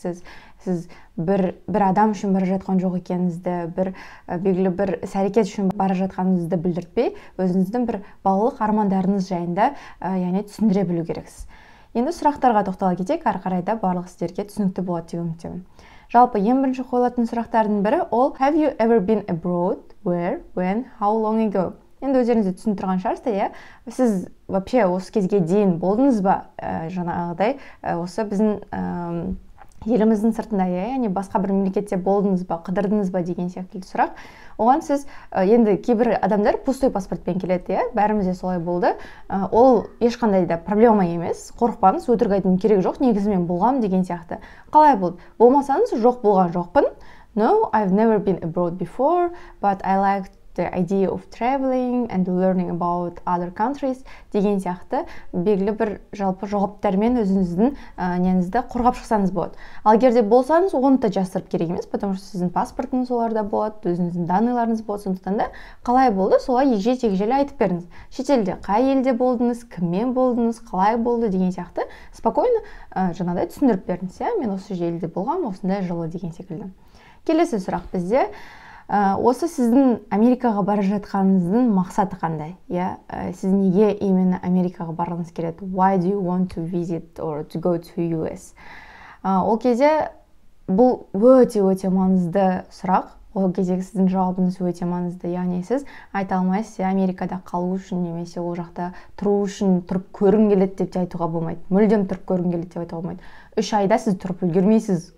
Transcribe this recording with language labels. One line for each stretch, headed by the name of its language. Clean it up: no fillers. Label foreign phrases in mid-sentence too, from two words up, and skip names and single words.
Kazakh: Сіз бір адам үшін бара жатқан жоқ екеніңізді, белгілі бір іс-әрекет үшін бара жатқаныңызды білдіртпей, өзіңіздің бір балалық армандарыңыз жайында, яғни түсіндіре білу керексіз. Енді сұрақтарға тоқтала кетейік, ары қарай да барлық сіздерге түсінікті болады деп үміттенемін. Жалпы ең бірінші қойылатын сұрақтардың бірі ол
English: have you ever been abroad? Where? When? How long ago?
Kazakh: Енді өздеріңіз де түсініп тұрған шығарсыздар, иә? Сіз вообще осы кезге дейін болдыңыз ба? Жаңағыдай осы біздің еліміздің сыртында, яғни басқа бір мемлекетте болдыңыз ба, қыдырдыңыз ба деген сияқты сұрақ. Оған сіз енді кейбір адамдар пустой паспортпен келеді, иә? Бәрімізде солай болды. Ол ешқандай да проблема емес. Қорықпаңыз, өтірік айтудың керегі жоқ, негізі мен болғам деген сияқты. Қалай болды? Болмасаңыз, жоқ болған жоқпын.
English: No, I've never been abroad before, but I like the idea of traveling and learning about other countries
Kazakh: деген сияқты белгілі бір жалпы жауаптармен өзіңіздің неңізді қорғап шықсаңыз болады. Ал егер де болсаңыз, оны да жасырып керек емес,
Russian: потому что
Kazakh: сіздің паспортыңыз оларда болады, өзіңіздің данныйларыңыз болады. Сондықтан да қалай болды, солай егжей-тегжейлі айтып беріңіз. Шетелде қай елде болдыңыз, кіммен болдыңыз, қалай болды деген сияқты спокойно жаңағыдай түсіндіріп беріңіз. Мен осы жерде болғам, осындай жылы деген секілді. Келесі сұрақ бізде осы сіздің Америкаға бара жатқаныңыздың мақсаты қандай? Сіз неге именно Америкаға барғыңыз келеді?
English: Why do you want to visit or to go to US?
Kazakh: Ол кезде бұл өте маңызды сұрақ. Ол кездегі сіздің жауабыңыз өте маңызды. Яғни сіз айта алмайсыз, Америкада қалу үшін немесе ол жақта тұру үшін тұрып көргім келеді деп айтуға болмайды. Мүлдем тұрып көргім келеді деп айтуға болмайды. 3 айда сіз тұрып үлгермейсіз.